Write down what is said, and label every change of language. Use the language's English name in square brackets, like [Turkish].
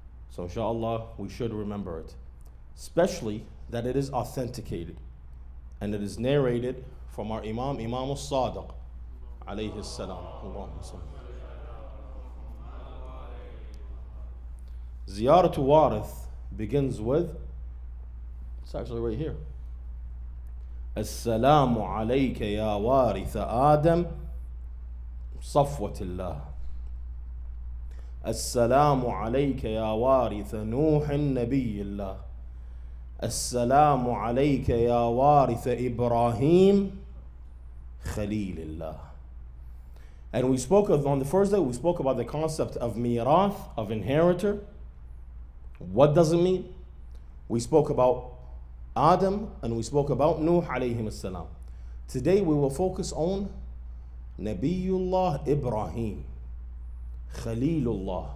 [English] So inshallah, we should remember it. Especially that it is authenticated, and it is narrated from our Imam al-Sadiq, alayhi salam. Allahumma salli. Ziyaratu Warith begins with, it's actually right here. [Arabic] Assalamu alayka ya waritha Adam صفوة السلام عليك يا وارث نوح نبي الله. السلام عليك يا وارث إبراهيم خليل الله. [English] And we spoke on the first day, we spoke about the concept of mirath, of inheritor. What does it mean? We spoke about Adam and we spoke about Nuh alayhim as-salam. Today we will focus on Nabiyullah Ibrahim, Khalilullah.